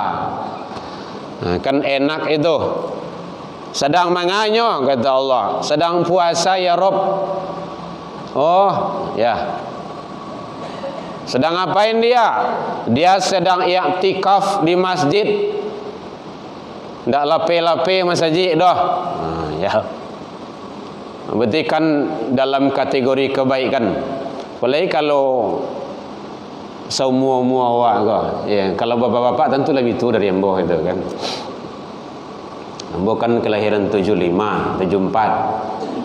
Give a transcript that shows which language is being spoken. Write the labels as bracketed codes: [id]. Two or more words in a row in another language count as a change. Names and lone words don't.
[id] Kan enak itu. Sedang manganyo, kata Allah, sedang puasa ya Rob. Oh ya. Sedang ngapain dia? Dia sedang i'tikaf di masjid. [min] Ndak lape-lape masjid dah. [id] Ya. Berarti kan dalam kategori kebaikan. [min] Apalagi kalau semua-mua awak kau. Ya, kalau bapak-bapak tentu lebih tua dari ambo itu kan. Ambo kan kelahiran 75, 74.